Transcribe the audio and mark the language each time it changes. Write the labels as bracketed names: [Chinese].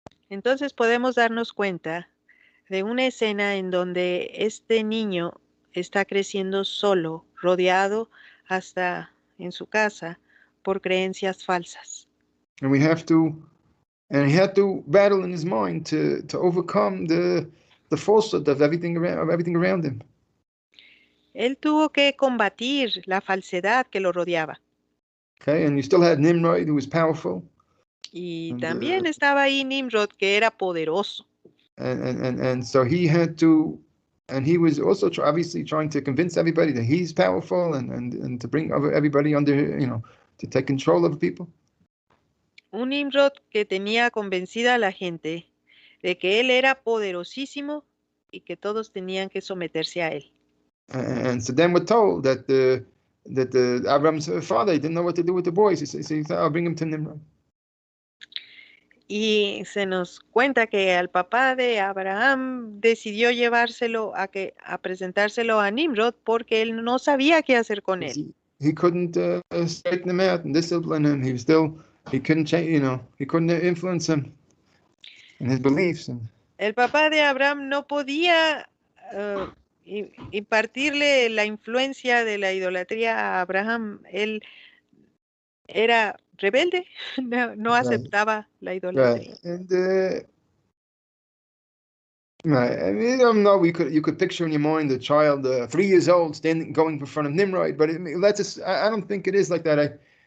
[Spanish] Entonces podemos darnos cuenta de una escena en donde este niño está creciendo solo, rodeado hasta en su casa por creencias falsas. [English] And he had to battle in his mind to overcome the falsehood of everything around him. [Spanish] Él tuvo que combatir la falsedad que lo rodeaba. [English] Okay, and you still had Nimrod, who was powerful. [Spanish] Y también estaba ahí Nimrod, que era poderoso. [English] And so he had to, and he was also obviously trying to convince everybody that he's powerful and to bring everybody under, to take control of people. [Spanish] un Nimrod que tenía convencida a la gente de que él era poderosísimo y que todos tenían que someterse a él. [English] And so then we're told that Abraham's father didn't know what to do with the boys. He said, "I'll bring him to Nimrod." [Spanish] Y se nos cuenta que al papá de Abraham decidió llevárselo a presentárselo a Nimrod porque él no sabía qué hacer con él. [English] He couldn't straighten him out and discipline him. He couldn't change, he couldn't influence him in his beliefs. [Spanish] El papá de Abraham no podía impartirle la influencia de la idolatría a Abraham. Él era rebelde, no aceptaba la idolatría. [English] Right. And right. I mean, I don't know. You could picture in your mind a child, 3 years old, standing going in front of Nimrod, but I don't think it is like that.